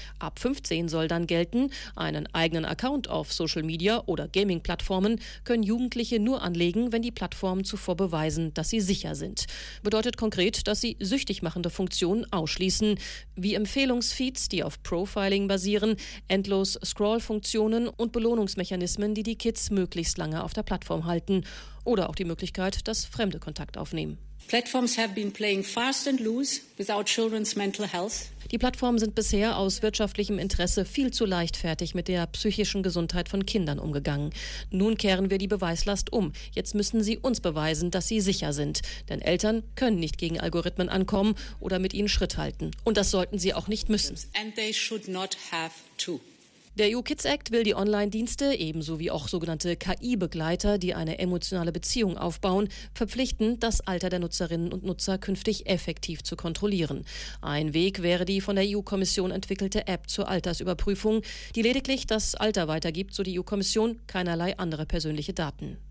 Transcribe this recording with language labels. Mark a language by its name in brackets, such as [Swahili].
[German] Ab 15 soll dann gelten, einen eigenen Account auf Social Media oder Gaming-Plattformen können Jugendliche nur anlegen, wenn die Plattformen zuvor beweisen, dass sie sicher sind. Bedeutet konkret, dass sie süchtig machende Funktionen ausschließen, wie Empfehlungsfeeds, die auf Profiling basieren, endlos Scroll-Funktionen und Belohnungsmechanismen, die die Kids möglichst lange auf der Plattform halten. Oder auch die Möglichkeit, dass Fremde Kontakt aufnehmen. [English] Platforms have been playing fast and loose without children's mental health. [German] Die Plattformen sind bisher aus wirtschaftlichem Interesse viel zu leichtfertig mit der psychischen Gesundheit von Kindern umgegangen. Nun kehren wir die Beweislast um. Jetzt müssen sie uns beweisen, dass sie sicher sind. Denn Eltern können nicht gegen Algorithmen ankommen oder mit ihnen Schritt halten. Und das sollten sie auch nicht müssen. [English] And they should not have to. [German] Der EU Kids Act will die Online-Dienste, ebenso wie auch sogenannte KI-Begleiter, die eine emotionale Beziehung aufbauen, verpflichten, das Alter der Nutzerinnen und Nutzer künftig effektiv zu kontrollieren. Ein Weg wäre die von der EU-Kommission entwickelte App zur Altersüberprüfung, die lediglich das Alter weitergibt, so die EU-Kommission, keinerlei andere persönliche Daten.